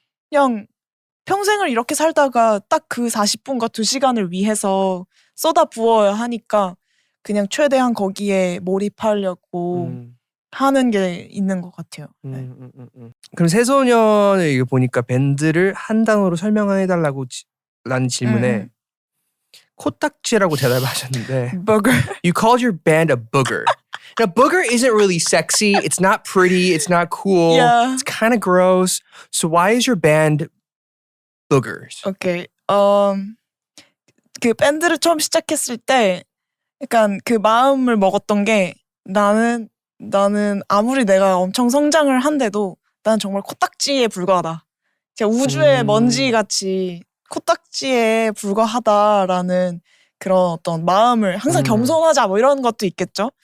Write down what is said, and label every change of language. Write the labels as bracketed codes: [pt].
[ko] 그냥 평생을 이렇게 살다가 딱 그 40분과 2시간을 위해서 쏟아 부어야 하니까 그냥 최대한 거기에 몰입하려고 하는 게 있는 것 같아요. 네. 그럼 새소년을 이거 보니까 밴드를 한 단어로 설명해달라고 라는 질문에 코딱지라고 대답하셨는데 [en] Booger. You called your band a booger. Now, booger isn't really sexy. It's not pretty. It's not cool. Yeah. It's kind of gross. So why is your band boogers? [ko] 오케이. 그 밴드를 처음 시작했을 때 약간 그 마음을 먹었던 게 나는 아무리 내가 엄청 성장을 한데도 난 정말 코딱지에 불과하다. 그냥 우주의 먼지같이 코딱지에 불과하다라는 그런 어떤 마음을 항상 겸손하자 뭐 이런 것도 있겠죠.